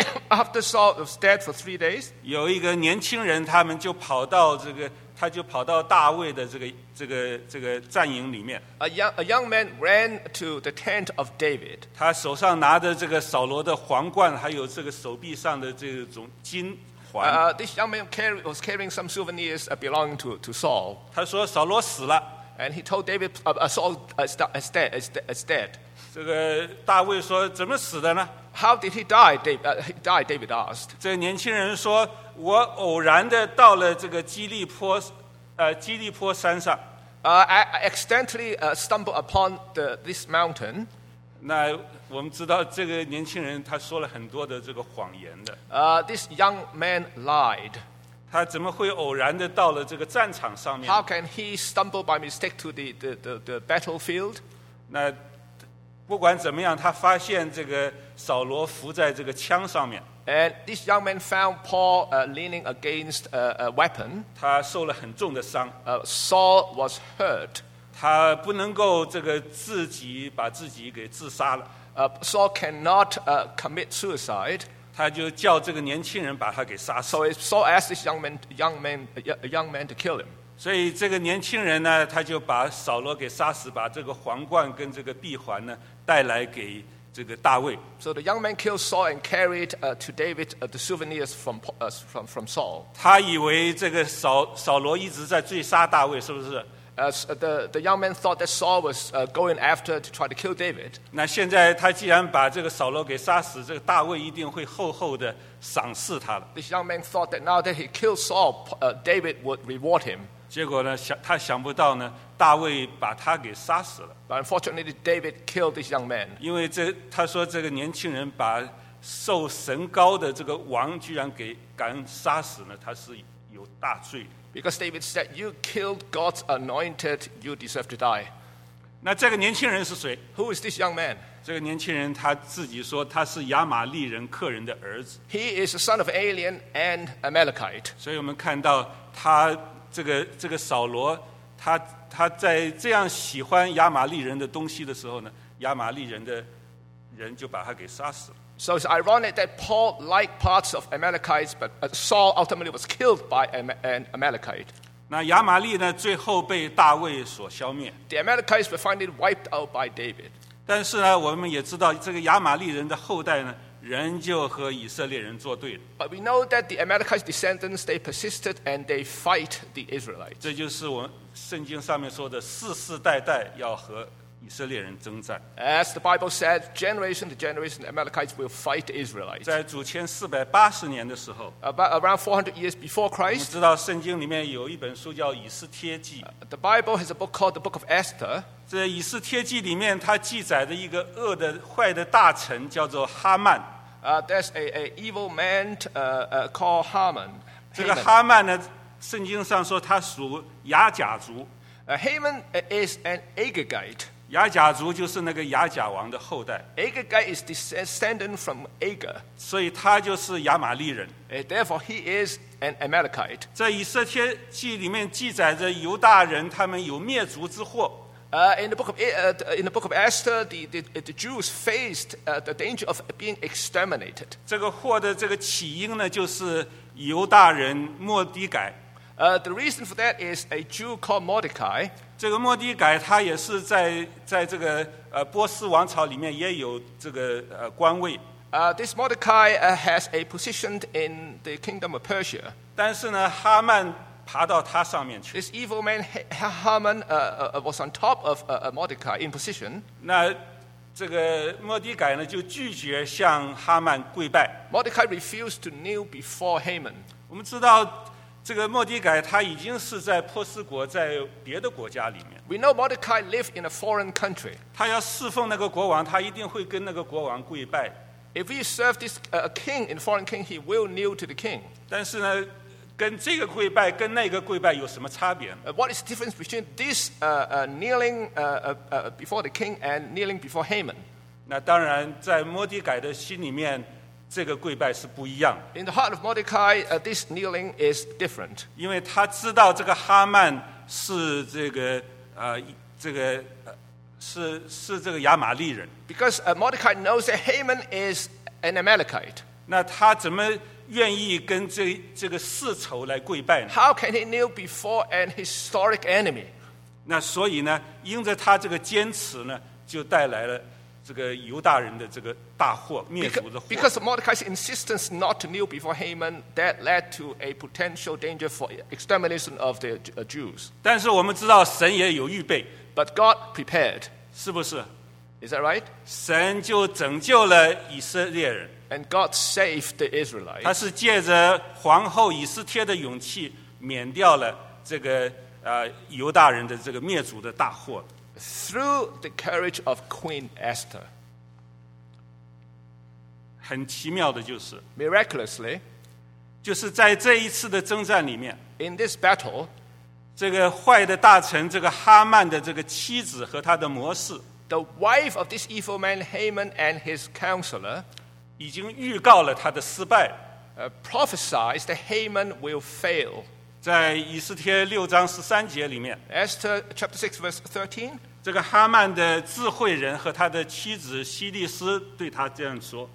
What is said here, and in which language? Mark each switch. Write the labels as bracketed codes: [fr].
[en] After Saul was dead for 3 days, [zh] 有一个年轻人，他们就跑到这个，他就跑到大卫的这个战营里面。 [en] A young man ran to the tent of David. [zh] 他手上拿着这个扫罗的皇冠，还有这个手臂上的这种金。 [en] This young man was carrying some souvenirs belonging to Saul. [zh] 他说扫罗死了。 [en] And he told David, Saul is dead. [zh] 这个大卫说怎么死的呢？ [en] How did he die? David asked. [zh] 这年轻人说，我偶然的到了这个基利坡山上。 [en] I accidentally stumbled upon this mountain. [zh] 那我们知道这个年轻人他说了很多的这个谎言的。 [en] This young man lied. [zh] 他怎么会偶然的到了这个战场上面？ [en] How can he stumble by mistake to the battlefield? [zh] 那不管怎么样，他发现这个扫罗伏在这个枪上面。 [en] And this young man found Paul leaning against a weapon. [zh] 他受了很重的伤。 [en] Saul was hurt. [zh] 他不能够这个自己把自己给自杀了。 [en] Saul cannot commit suicide. [zh] 他就叫这个年轻人把他给杀死。 [en] So Saul asked this young man to kill him. [zh] 所以这个年轻人呢，他就把扫罗给杀死，把这个皇冠跟这个臂环呢带来给这个大卫。 [en] So the young man killed Saul and carried to David the souvenirs from Saul. [zh] 他以为这个扫罗一直在追杀大卫，是不是？ [en] The young man thought that Saul was going after to try to kill David. [zh] 那现在他既然把这个扫罗给杀死，这个大卫一定会厚厚的赏赐他了。 [en] This young man thought that now that he killed Saul, David would reward him. [zh] 结果呢，他想不到呢，大卫把他给杀死了。 [en] But unfortunately, David killed this young man. [zh] 因为他说这个年轻人把受神膏的这个王居然给敢杀死呢，他是有大罪。 [en] Because David said, "You killed God's anointed; you deserve to die." [zh] 那这个年轻人是谁？ [en] Who is this young man? [zh] 这个年轻人他自己说他是亚玛利人客人的儿子。 [en] He is a son of alien and Amalekite. [zh] 所以我们看到他这个扫罗，他在这样喜欢亚玛利人的东西的时候呢，亚玛利人的人就把他给杀死了。 [en] So it's ironic that Paul liked parts of Amalekites, but Saul ultimately was killed by an Amalekite. [zh] 那亚玛利呢，最后被大卫所消灭。 [en] The Amalekites were finally wiped out by David. [zh] 但是呢，我们也知道这个亚玛利人的后代呢，仍旧和以色列人作对。 [en] But we know that the Amalekites' descendants they persisted and they fight the Israelites. [zh] 这就是我圣经上面说的，世世代代要和以色列人征战。 [en] As the Bible said, generation to generation, the Amalekites will fight the Israelites. [zh] 在主前480年的时候， [en] around 400 years before Christ, [zh] 我们知道圣经里面有一本书叫《以斯帖记》。 [en] The Bible has a book called the Book of Esther. [zh] 在《以斯帖记》里面，它记载着一个恶的、坏的大臣，叫做哈曼。 [en] There's a evil man called Haman. [zh] 这个哈曼呢，圣经上说他属亚甲族。 [en] Haman is an Agagite. [zh] 雅甲族就是那个雅甲王的后代。 [en] Agagite is descendant from Agag. [zh] 所以他就是亚玛利人。 [en] Therefore, he is an Amalekite. [zh] 在以色列记里面记载着犹大人他们有灭族之祸。 [en] In the book of Esther, the Jews faced the danger of being exterminated. [zh] 这个祸的这个起因呢，就是犹大人莫迪改。 [en] The reason for that is a Jew called Mordecai. [zh] 这个莫迪改他也是在这个波斯王朝里面也有这个官位。 [en] This Mordecai has a position in the kingdom of Persia. [zh] 但是呢，哈曼爬到他上面去。 [en] This evil man Haman was on top of Mordecai in position. [zh] 那这个莫迪改呢，就拒绝向哈曼跪拜。 [en] Mordecai refused to kneel before Haman. [zh] 我们知道，这个莫迪改他已经是在波斯国，在别的国家里面。 [en] We know Mordecai lived in a foreign country. [zh] 他要侍奉那个国王，他一定会跟那个国王跪拜。 [en] If he served this king in foreign king, he will kneel to the king. [zh] 但是呢，跟这个跪拜跟那个跪拜有什么差别？ [en] What is the difference between this kneeling before the king and kneeling before Haman? [zh] 那当然，在莫迪改的心里面，这个跪拜是不一样。 [en] In the heart of Mordecai, this kneeling is different. [zh] 因为他知道这个哈曼是这个亚玛利人。 [en] Because Mordecai knows that Haman is an Amalekite. [zh] 那他怎么愿意跟这个世仇来跪拜呢？ [en] How can he kneel before an historic enemy? [zh] 那所以呢，因着他这个坚持呢，就带来了这个犹大人的这个大祸，灭族的祸。 [en] Because of Mordecai's insistence not to kneel before Haman, that led to a potential danger for extermination of the Jews. [zh] 但是我们知道神也有预备。 [en] But God prepared. [zh] 是不是？ [en] Is that right? [zh] 神就拯救了以色列人。 [en] And God saved the Israelites. [zh] 他是借着皇后以斯帖的勇气，免掉了这个犹大人的这个灭族的大祸。 [en] Through the courage of Queen Esther. [zh] 很奇妙的就是 [en] miraculously, [zh] 就是在这一次的征战里面 [en] ，in this battle, [zh] 这个坏的大臣这个哈曼的这个妻子和他的谋士 [en] ，the wife of this evil man Haman and his counselor. [zh] 已经预告了他的失败。 [en] Prophesied that Haman will fail. [zh] 在以斯帖六章十三节里面 [en] ，Esther chapter six verse 13， [zh] 这个哈曼的智慧人和他的妻子西利斯对他这样说